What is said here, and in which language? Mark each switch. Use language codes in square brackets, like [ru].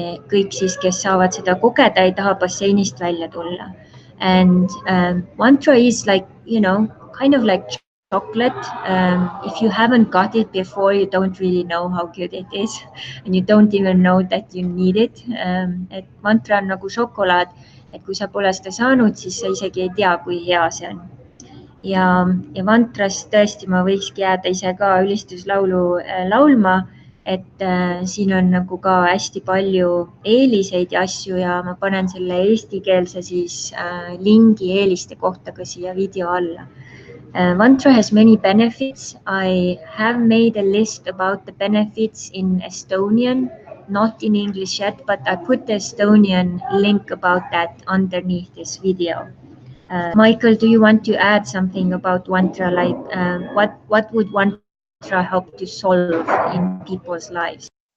[et] Kõik siis, kes saavad seda kogeda, ei taha basseinist välja tulla. [en] And mantra is like, kind of like chocolate. If you haven't got it before, you don't really know how good it is. And you don't even know that you need it. [et] Et mantra on nagu šokolaad, et kui sa pole seda saanud, siis sa isegi ei tea, kui hea see on. ja mantrast tõesti ma võikski jääda ise ka ülistuslaulu laulma, et siin on nagu ka hästi palju eeliseid ja asju ja ma panen selle eestikeelse siis lingi eeliste kohta ka siia video alla. [en] Mantra has many benefits. I have made a list about the benefits in Estonian, not in English yet, but I put the Estonian link about that underneath this video. Michael, do you want to add something about Mantra? Like, what would Mantra help to solve in people's lives?